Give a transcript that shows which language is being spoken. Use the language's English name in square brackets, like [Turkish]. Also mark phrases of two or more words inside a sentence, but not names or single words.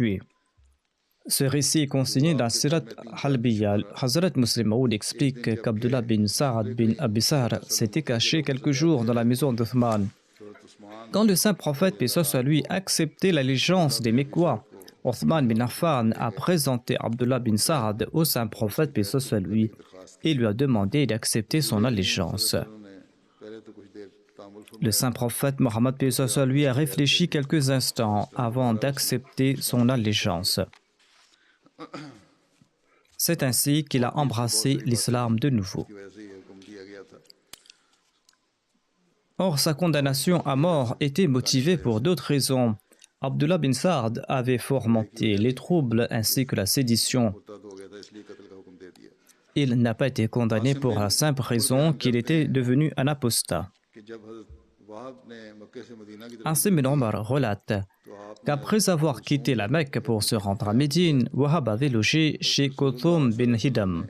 [French] » Ce récit est consigné dans Sirat Halbiya. Hazrat Muslim Maud explique qu'Abdullah bin Sa'ad bin Abi Sahr s'était caché quelques jours dans la maison d'Othman. Quand le saint prophète, paix soit lui, acceptait l'allégeance des Mécois, Othman bin Affan a présenté Abdullah bin Sa'ad au saint prophète, paix soit lui, et lui a demandé d'accepter son allégeance. Le saint prophète Mohammed, paix soit lui, a réfléchi quelques instants avant d'accepter son allégeance. C'est ainsi qu'il a embrassé l'islam de nouveau. Or, sa condamnation à mort était motivée pour d'autres raisons. Abdullah bin Sa'ad avait fomenté les troubles ainsi que la sédition. Il n'a pas été condamné pour la simple raison qu'il était devenu un apostat. Asim bin Omar relate qu'après avoir quitté la Mecque pour se rendre à Médine, Wahab avait logé chez Kothum bin Hidam.